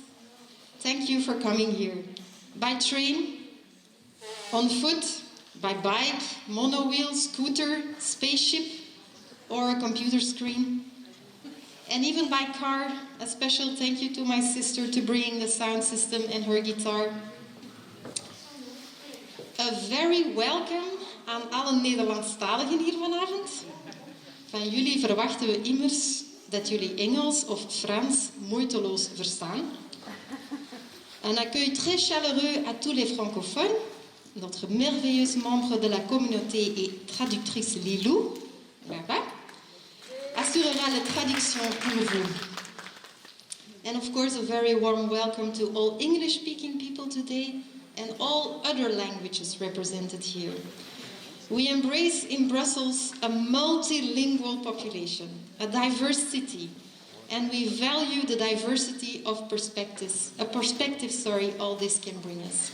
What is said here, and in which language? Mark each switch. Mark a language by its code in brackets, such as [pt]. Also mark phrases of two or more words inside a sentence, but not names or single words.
[en] Thank you for coming here. By train, on foot, by bike, monowheel, scooter, spaceship, or a computer screen. And even by car, a special thank you to my sister to bringing the sound system and her guitar. A very welcome [nl] aan alle Nederlandstaligen hier vanavond. Van jullie verwachten we immers dat jullie Engels of Frans moeiteloos verstaan. [fr] Un accueil très chaleureux à tous les francophones. Notre merveilleuse membre de la communauté et traductrice Lilou, là-bas, assurera la traduction pour vous. [en] And of course, a very warm welcome to all English-speaking people today and all other languages represented here. We embrace in Brussels a multilingual population, a diverse city, and we value the diversity of perspectives, all this can bring us.